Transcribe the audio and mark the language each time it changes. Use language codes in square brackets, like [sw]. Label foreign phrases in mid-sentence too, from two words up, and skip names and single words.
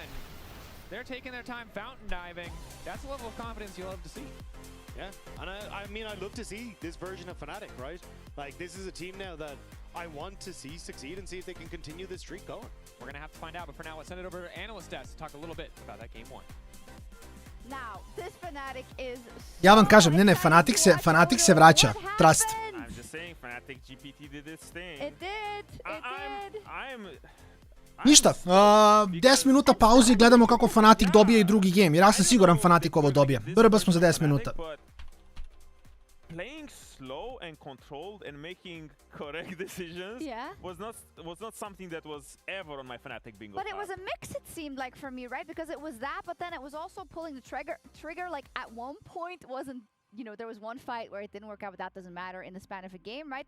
[en] They're taking their time fountain diving. That's a level of confidence you'll love to see. Yeah, and I mean, I'd love to see this version of Fnatic, right? Like, this is a team now that I want to see succeed and see if they can continue this streak going. We're going to have to find out, but for now, let's send it over to Analyst Desk to talk a little bit about that game one. Now, this Fnatic is [hr] Ja vam kažem, ne, Fnatic se vraća. [en] Trust. I'm just saying, Fnatic GPT did its thing. It did. [hr] Ništa, 10 minuta pauze i gledamo kako Fnatic dobije i drugi game, jer ja sam siguran Fnatic ovo dobije. Brba smo za 10 minuta. [en] Playing slow and controlled and making correct decisions was not something that was ever on my Fnatic bingo But it card. was a mix, it seemed like, for me, right? Because it was that, but then it was also pulling the trigger like at one point wasn't, you know, there was one fight where it didn't work out, but that doesn't matter in the span of a game, right?